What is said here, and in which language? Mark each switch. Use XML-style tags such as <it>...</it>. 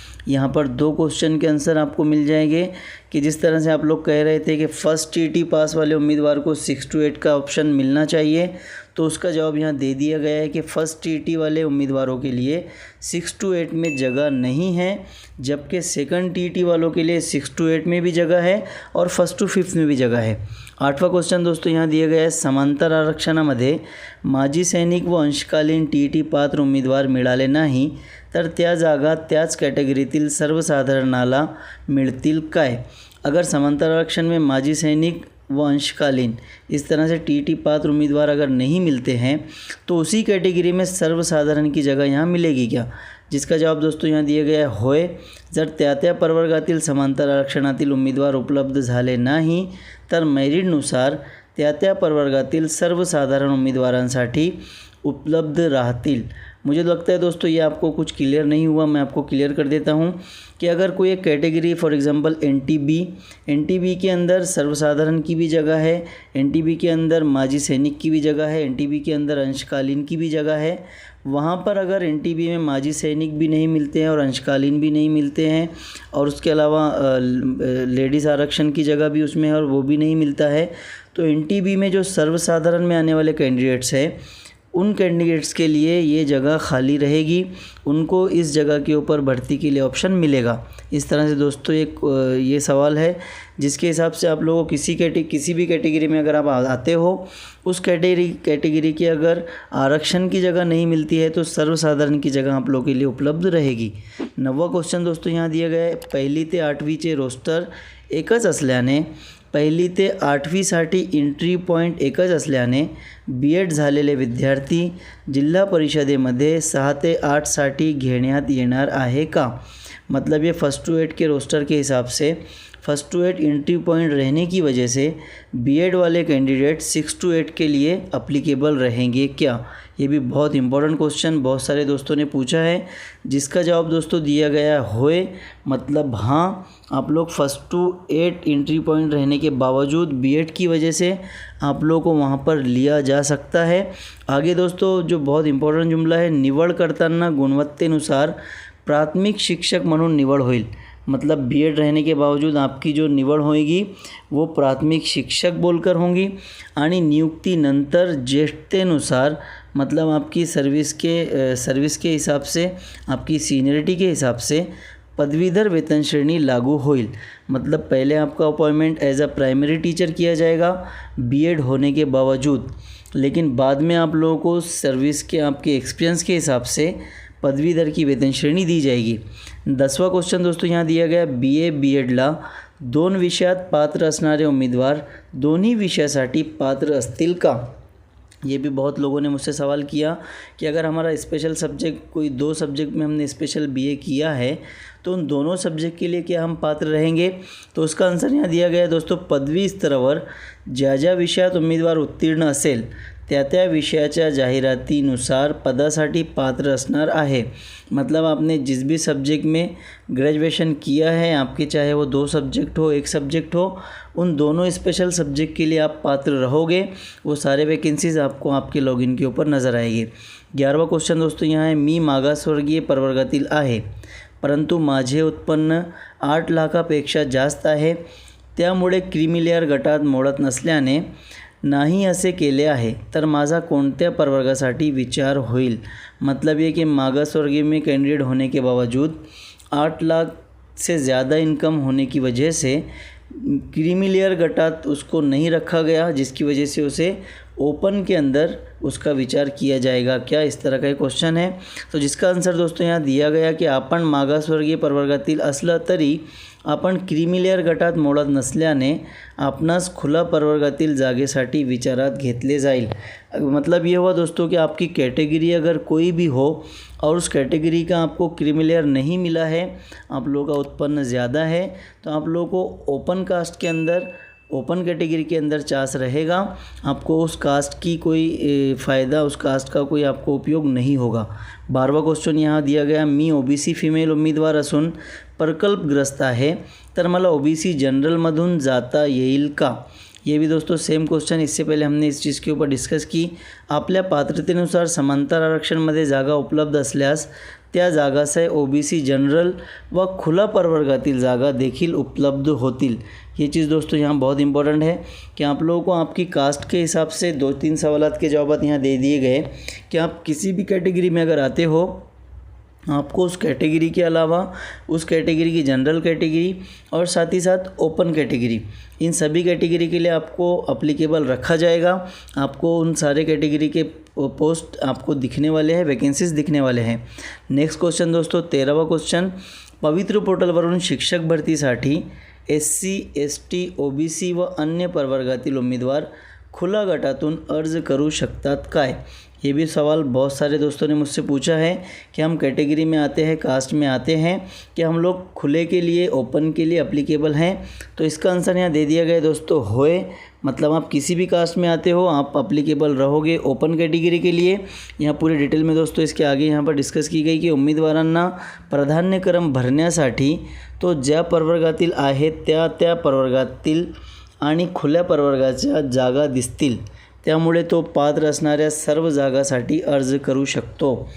<hi>यहाँ पर 2 क्वेश्चन के आंसर आपको मिल जाएंगे कि जिस तरह से आप लोग कह रहे थे कि फर्स्ट TET पास वाले उम्मीदवार को 6 to 8 का ऑप्शन मिलना चाहिए, तो उसका जवाब यहाँ दे दिया गया है कि फर्स्ट TET वाले उम्मीदवारों के लिए 6 to 8 में जगह नहीं है, जबकि सेकंड TET वालों के लिए 6 to 8 में भी जगह है और 1st to 5th में भी जगह है। 8वां क्वेश्चन दोस्तों यहाँ दिया गया है,</hi> <mr>समांतर आरक्षणामध्ये माजी सैनिक व अंशकालीन TET पात्र उम्मीदवार मिळाले नाही तर त्या जागा त्याच कॅटेगरीतील सर्वसाधारणाला मिळतील काय।</mr> <hi>अगर समांतर आरक्षण में माजी सैनिक व अंशकालीन इस तरह से TET पात्र उम्मीदवार अगर नहीं मिलते हैं तो उसी कैटेगरी में सर्वसाधारण की जगह यहाँ मिलेगी क्या, जिसका जवाब दोस्तों यहाँ दिया गया है, होय।</hi> <mr>जर त्या प्रवर्गातील समांतर आरक्षणातील उम्मीदवार उपलब्ध झाले नाही तर मेरिटनुसार त्या प्रवर्गातील सर्वसाधारण उम्मीदवारांसाठी उपलब्ध राहतील।</mr> <hi>मुझे लगता है दोस्तों ये आपको कुछ क्लियर नहीं हुआ, मैं आपको क्लियर कर देता हूँ कि अगर कोई एक कैटेगरी फॉर एग्जांपल NTB के अंदर सर्वसाधारण की भी जगह है, NTB के अंदर माजी सैनिक की भी जगह है, NTB के अंदर अंशकालीन की भी जगह है, वहाँ पर अगर NTB में माजी सैनिक भी नहीं मिलते हैं और अंशकालीन भी नहीं मिलते हैं और उसके अलावा लेडीज़ आरक्षण की जगह भी उसमें है और वो भी नहीं मिलता है, तो NTB में जो सर्वसाधारण में आने वाले कैंडिडेट्स हैं उन कैंडिडेट्स के लिए ये जगह खाली रहेगी, उनको इस जगह के ऊपर भर्ती के लिए ऑप्शन मिलेगा। इस तरह से दोस्तों ये सवाल है जिसके हिसाब से आप लोगों को किसी भी कैटेगरी में अगर आप आते हो उस कैटेगरी की अगर आरक्षण की जगह नहीं मिलती है तो सर्वसाधारण की जगह आप लोगों के लिए उपलब्ध रहेगी। 9वां क्वेश्चन दोस्तों यहाँ दिया गया है,</hi> <mr>1ली ते 8वीचे रोस्टर एकच असल्याने 1ली ते 8वीसाठी एंट्री पॉईंट एकच असल्याने B.Ed झालेले विद्यार्थी जिल्हा परिषदेमध्ये 6 ते 8साठी घेण्यात येणार आहे का।</mr> <hi>मतलब ये 1st to 8 के रोस्टर के हिसाब से 1st to 8 एंट्री पॉइंट रहने की वजह से B.Ed वाले कैंडिडेट 6 to 8 के लिए अप्लीकेबल रहेंगे क्या। ये भी बहुत इंपॉर्टेंट क्वेश्चन बहुत सारे दोस्तों ने पूछा है, जिसका जवाब दोस्तों दिया गया होए, मतलब हाँ आप लोग 1st to 8 एंट्री पॉइंट रहने के बावजूद B.Ed की वजह से आप लोगों को वहाँ पर लिया जा सकता है। आगे दोस्तों जो बहुत इंपॉर्टेंट जुमला है,</hi> <mr>निवड करताना गुणवत्तेनुसार प्राथमिक शिक्षक म्हणून निवड होईल।</mr> <hi>मतलब बीएड रहने के बावजूद आपकी जो निवड होगी वो प्राथमिक शिक्षक बोलकर होंगी</hi> <mr>आणि नियुक्तीनंतर ज्येष्ठतेनुसार</mr> <hi>मतलब आपकी सर्विस के हिसाब से, आपकी सीनियरिटी के हिसाब से</hi> <mr>पदवीधर वेतन श्रेणी लागू होईल।</mr> <hi>मतलब पहले आपका appointment as a primary teacher किया जाएगा बीएड होने के बावजूद, लेकिन बाद में आप लोगों को सर्विस के आपके एक्सपीरियंस के हिसाब से पदवीधर की वेतन श्रेणी दी जाएगी। 10वां क्वेश्चन दोस्तों यहाँ दिया गया,</hi> <mr>BA BEडला 2 विषयात पात्र असणारे उमेदवार दोन्ही विषयासाठी पात्र असतील का?</mr> <hi>ये भी बहुत लोगों ने मुझसे सवाल किया कि अगर हमारा स्पेशल सब्जेक्ट कोई 2 सब्जेक्ट में हमने स्पेशल BA किया है तो उन दोनों सब्जेक्ट के लिए क्या हम पात्र रहेंगे? तो उसका आंसर यहाँ दिया गया है दोस्तों,</hi> <mr>पदवी स्तरावर ज्या ज्या विषयात उमेदवार उत्तीर्ण असेल त्या त्या विषयाच्या जाहिरातीनुसार पदासाठी पात्र असणार आहे।</mr> <hi>मतलब आपने जिस भी सब्जेक्ट में ग्रेजुएशन किया है, आपके चाहे वो 2 सब्जेक्ट हो 1 सब्जेक्ट हो, उन दोनों स्पेशल सब्जेक्ट के लिए आप पात्र रहोगे। वो सारे वैकेंसीज़ आपको आपके लॉगिन के ऊपर नज़र आएगी। 11वां क्वेश्चन दोस्तों यहाँ है,</hi> <mr>मी मागासवर्गीय प्रवर्गातील आहे परंतु माझे उत्पन्न 8 लाखापेक्षा जास्त आहे, त्यामुळे क्रीमी लेयर गटात मोडत नसल्याने नाही असे केले आहे, तर माझा कोणत्या प्रवर्गासाठी विचार होईल?</mr> <hi>मतलब ये कि मागासवर्गीय में कैंडिडेट होने के बावजूद 8 लाख से ज़्यादा इनकम होने की वजह से क्रीमी लेयर गटात उसको नहीं रखा गया, जिसकी वजह से उसे ओपन के अंदर उसका विचार किया जाएगा क्या? इस तरह का एक क्वेश्चन है। तो जिसका आंसर दोस्तों यहाँ दिया गया कि</hi> <mr>आपण मागासवर्गीय प्रवर्गातील असलं तरी आपण क्रीमी लेयर गटात मोडत नसल्याने आपणास खुला प्रवर्गातील जागेसाठी विचारात घेतले जाईल।</mr> <hi>मतलब ये हुआ दोस्तों कि आपकी कैटेगरी अगर कोई भी हो और उस कैटेगरी का आपको क्रीमी लेयर नहीं मिला है, आप लोगों का उत्पन्न ज़्यादा है, तो आप लोगों को ओपन कास्ट के अंदर, ओपन कैटेगरी के अंदर चांस रहेगा। आपको उस कास्ट की कोई फ़ायदा, उस कास्ट का कोई आपको उपयोग नहीं होगा। 12वां क्वेश्चन यहाँ दिया गया,</hi> <mr>मी OBC फीमेल उमेदवार असून प्रकल्पग्रस्त आहे तर मला OBC जनरलमधून जाता येईल का?</mr> <hi>ये भी दोस्तों सेम क्वेश्चन, इससे पहले हमने इस चीज़ के ऊपर डिस्कस की।</hi> <mr>आपल्या पात्रतेनुसार समांतर आरक्षणमध्ये जागा उपलब्ध असल्यास त्या जागासह OBC जनरल व खुला प्रवर्गातील जागा देखील उपलब्ध होतील।</mr> <hi>ये चीज़ दोस्तों यहाँ बहुत इंपॉर्टेंट है कि आप लोगों को आपकी कास्ट के हिसाब से 2-3 सवालात के जवाब यहाँ दे दिए गए कि आप किसी भी कैटेगरी में अगर आते हो, आपको उस कैटेगरी के अलावा उस कैटेगरी की जनरल कैटेगरी और साथ ही साथ ओपन कैटेगरी, इन सभी कैटेगरी के लिए आपको अप्लीकेबल रखा जाएगा। आपको उन सारे कैटेगरी के पोस्ट आपको दिखने वाले हैं, वैकेंसीज दिखने वाले हैं। नेक्स्ट क्वेश्चन दोस्तों 13वां क्वेश्चन,</hi> <mr>पवित्र पोर्टलवरून शिक्षक भरतीसाठी SC ST OBC व अन्य प्रवर्गातील उमेदवार खुला गटातून अर्ज करू शकतात काय?</mr> <hi>ये भी सवाल बहुत सारे दोस्तों ने मुझसे पूछा है कि हम कैटेगरी में आते हैं, कास्ट में आते हैं, कि हम लोग खुले के लिए, ओपन के लिए अप्लीकेबल हैं? तो इसका आंसर यहाँ दे दिया गया दोस्तों, होए। मतलब आप किसी भी कास्ट में आते हो, आप अप्लीकेबल रहोगे ओपन कैटेगरी के लिए। यहाँ पूरे डिटेल में दोस्तों इसके आगे यहाँ पर डिस्कस की गई कि</hi> <mr>उमेदवारांना प्राधान्यक्रम भरण्यासाठी तो ज्या प्रवर्गातील आहेत त्या प्रवर्गातील आणि खुल्या प्रवर्गाच्या जागा दिसतील, त्यामुळे तो पात्र असणाऱ्या सर्व जागासाठी अर्ज करू शकतो।</mr>